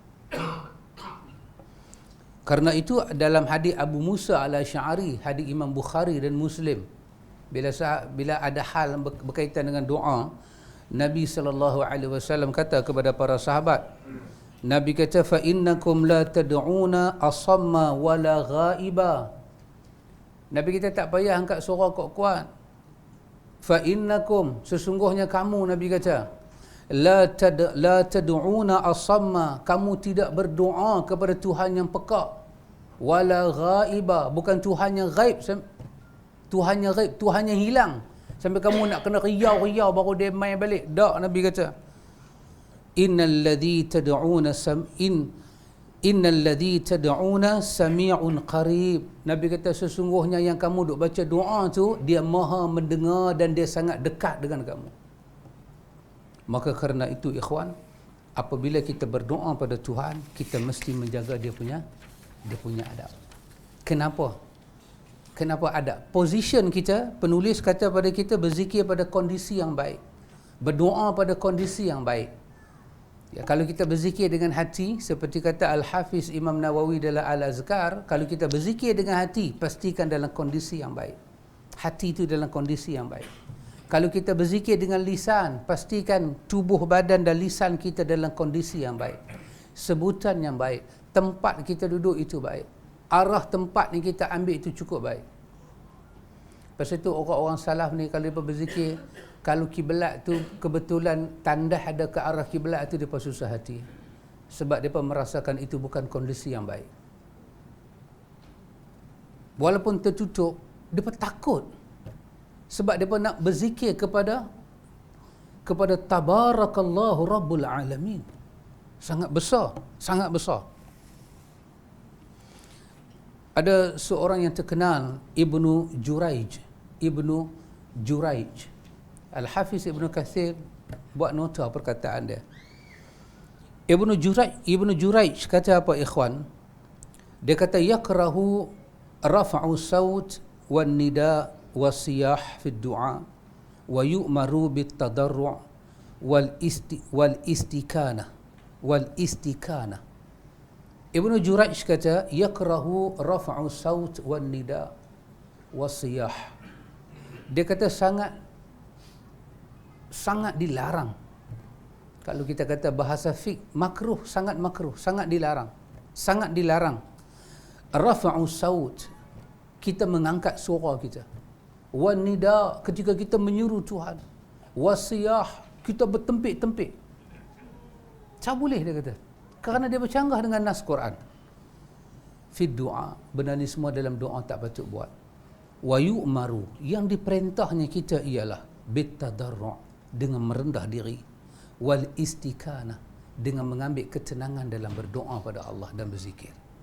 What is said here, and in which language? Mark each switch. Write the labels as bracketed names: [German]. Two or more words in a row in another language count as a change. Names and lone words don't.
[Malay] Karena itu dalam hadis Abu Musa al-Asy'ari, hadis Imam Bukhari dan Muslim, bila ada hal berkaitan dengan doa, Nabi SAW kata kepada para sahabat, Nabi kata, [Arabic] فإنكم لا تدعون أصم ولا غائبا. [Malay] Nabi kita tak payah angkat suara kuat-kuat. [Arabic] فإنكم, [Malay] sesungguhnya kamu, Nabi kata, [Arabic] لا تدعون أصم, [Malay] kamu tidak berdoa kepada Tuhan yang peka, [Arabic] ولا غائبا, [Malay] bukan Tuhan yang ghaib, Tuhan yang ghaib, Tuhan yang hilang sampai kamu nak kena riau-riau baru dia main balik. Tak, Nabi kata, [Arabic] إن الذي تدعون سميع قريب. [Malay] Nabi kata sesungguhnya yang kamu duk baca doa tu, dia maha mendengar dan dia sangat dekat dengan kamu. Maka kerana itu, ikhwan, apabila kita berdoa pada Tuhan, kita mesti menjaga dia punya adab. Kenapa? Kenapa adab? Position kita, penulis kata pada kita, berzikir pada kondisi yang baik, berdoa pada kondisi yang baik. Ya, kalau kita berzikir dengan hati, seperti kata Al-Hafiz Imam Nawawi dalam Al-Azkar, kalau kita berzikir dengan hati, pastikan dalam kondisi yang baik. Hati itu dalam kondisi yang baik. Kalau kita berzikir dengan lisan, pastikan tubuh badan dan lisan kita dalam kondisi yang baik. Sebutan yang baik, tempat kita duduk itu baik, arah tempat yang kita ambil itu cukup baik. Pasal itu orang-orang salaf ni kalau mereka berzikir, kalau kiblat tu kebetulan tandas ada ke arah kiblat tu, mereka susah hati. Sebab mereka merasakan itu bukan kondisi yang baik. Walaupun tertutup, mereka takut. Sebab mereka nak berzikir kepada Tabarakallahu Rabbul Alamin. Sangat besar, sangat besar. Ada seorang yang terkenal, Ibnu Juraij. Al-Hafiz Ibn Kathir buat nota perkataan dia. Ibnu Juraij kata apa, ikhwan? Dia kata, [Arabic] يكره رفع الصوت والنداء والصياح في الدعاء ويؤمر بالتضرع والاستكانة. [Malay] Ibnu Jurayj kata [Arabic] يكره رفع الصوت والنداء والصياح. [Malay] Dia kata sangat dilarang. Kalau kita kata bahasa fiqh, makruh, sangat dilarang. Sangat dilarang. [Arabic] رفع الصوت, [Malay] kita mengangkat suara kita. [Arabic] والنداء, [Malay] ketika kita menyuruh Tuhan. Wasiyah, kita bertempik-tempik. Tak boleh, dia kata. Kerana dia bercanggah dengan nas Quran. [Arabic] في الدعاء, [Malay] benda ni semua dalam doa tak patut buat. [Arabic] ويؤمر, [Malay] yang diperintahnya kita ialah [Arabic] بالتضرع', [Malay] dengan merendah diri. [Arabic] والاستكانة, [Malay] dengan mengambil ketenangan dalam berdoa pada Allah dan berzikir.